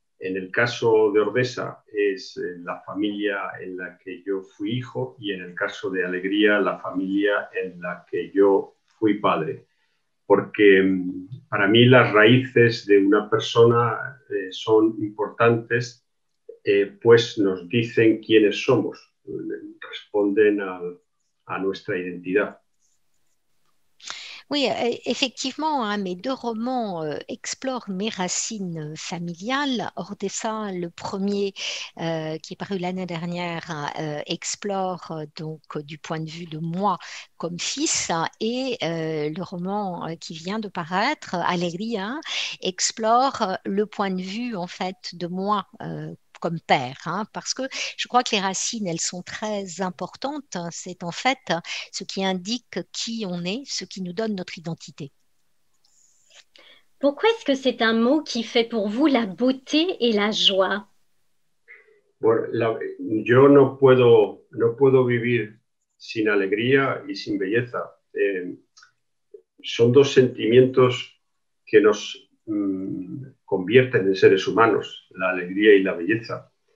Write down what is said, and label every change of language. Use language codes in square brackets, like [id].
[es] En el caso de Ordesa es la familia en la que yo fui hijo y en el caso de Alegría la familia en la que yo fui padre. Porque para mí las raíces de una persona son importantes, pues nos dicen quiénes somos, responden a nuestra identidad. [fr] Oui, effectivement, hein, mes deux romans explorent mes racines familiales. Ordesa, le premier, qui est paru l'année dernière, explore donc du point de vue de moi comme fils, et le roman qui vient de paraître, Alegría, explore le point de vue en fait de moi comme père, hein, parce que je crois que les racines, elles sont très importantes. C'est en fait ce qui indique qui on est, ce qui nous donne notre identité. Pourquoi est-ce que c'est un mot qui fait pour vous la beauté et la joie? [es] Bueno, yo no puedo vivir sin alegría y sin belleza. Son dos sentimientos que nos convierten en seres humanos, la alegría y la belleza.